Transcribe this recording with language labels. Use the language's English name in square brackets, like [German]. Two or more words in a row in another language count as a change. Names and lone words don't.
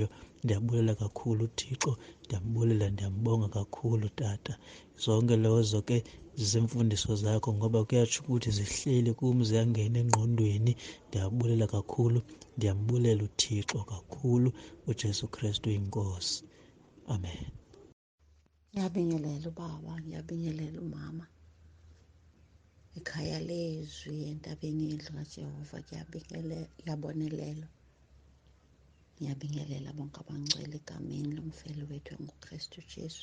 [Xhosa] Ndiyabulela kakhulu Thixo, ndiyambulela ndiyambonga kakhulu tata. Zonke lezo ke zizimfundiso zakho ngoba kuyatsho ukuthi zihleli kum ziyangena engqondweni. Ndiyabulela kakhulu, ndiyambulela uThixo kakhulu. uJesu Kristu uyinkosi. Amen. [Zulu] Ngiyabingelela ubaba, ngiyabingelela umama. ekhaya leZwi entabeni yendlu kaJehova kuyabonelelwa. Ngiyabingelela bonke abangcwele egameni lomfelo wethu nguKristu Jesu.